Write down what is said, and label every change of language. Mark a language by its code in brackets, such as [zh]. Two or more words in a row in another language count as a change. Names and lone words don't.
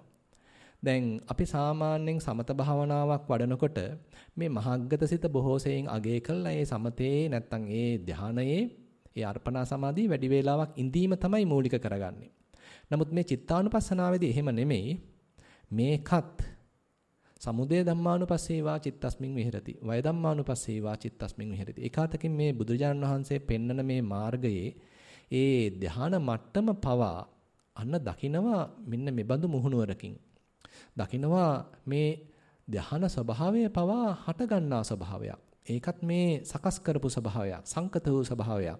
[si] දැන් අපි සාමාන්‍යයෙන් සමත භාවනාවක් වඩනකොට මේ මහග්ගත සිත බොහෝ සෙයින් අගය කළා ඒ සමතේ නැත්තම් ඒ ධානයේ ඒ අර්පණා සමාධිය වැඩි වේලාවක් ඉඳීම තමයි මූලික කරගන්නේ. නමුත් මේ චිත්තානුපස්සනාවේදී එහෙම නෙමෙයි. [pi] මේකත් සමුදය ධම්මානුපස්සීවා චිත්තස්මින් විහෙරති. වය ධම්මානුපස්සීවා චිත්තස්මින් විහෙරති. [si] ඒකාතකින් මේ බුදුරජාණන් වහන්සේ පෙන්නන මේ මාර්ගයේ ඒ ධාන මට්ටම පවා අන්න දකිනවා මෙන්න මෙබඳු මුහුණුවරකින්. දකිනවා මේ ධාන ස්වභාවය පවා හට ගන්නා ස්වභාවයක්. ඒකත් මේ සකස් කරපු ස්වභාවයක්, සංකත වූ ස්වභාවයක්.